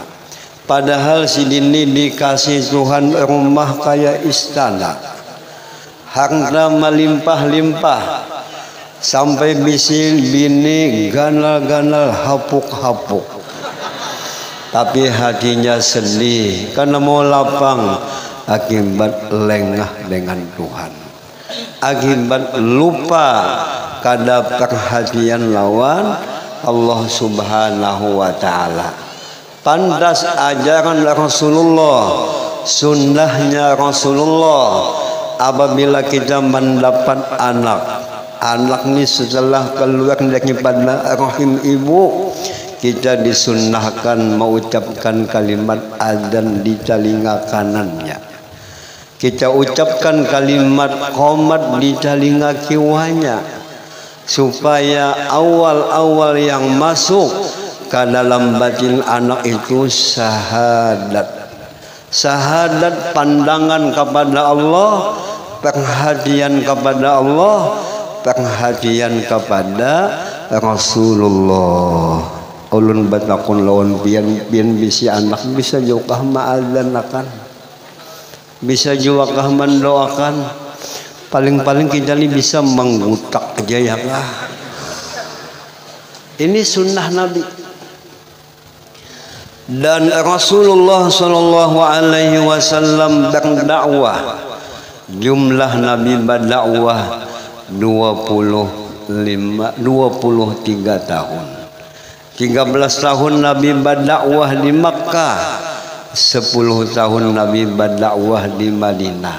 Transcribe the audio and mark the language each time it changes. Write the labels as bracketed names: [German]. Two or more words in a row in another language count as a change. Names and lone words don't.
[Indonesian] Padahal si dini dikasih Tuhan rumah kayak istana, harta melimpah-limpah, sampai [Banjar] bisil bini ganal-ganal hapuk-hapuk, [Indonesian] tapi hatinya sedih karena mau lapang. Akibat lengah dengan Tuhan, akibat lupa kada perhatian lawan Allah [Arabic] سبحانه وتعالى. [Indonesian] Pantas ajaran Rasulullah, sunnahnya Rasulullah, apabila kita mendapat anak ini setelah keluar daripada rahim ibu, kita disunnahkan mengucapkan kalimat adzan di telinga kanannya. Kita ucapkan kalimat qomat di telinga kirinya, supaya awal-awal yang masuk ke dalam batin anak itu syahadat pandangan kepada Allah, perhatian kepada Allah, perhatian kepada Rasulullah. [Banjar] Ulun batakun lawan pian bisi anak bisa juga ma'adzan akan, bisa juga mendoakan. [Indonesian] Paling-paling kita ini bisa menggutak aja ya kah. Ini sunnah Nabi. Dan Rasulullah [Arabic] صلى الله عليه وسلم [Indonesian] berdakwah. Jumlah Nabi berdakwah 23 tahun. 13 tahun Nabi berdakwah di Makkah, 10 tahun Nabi berdakwah di Madinah.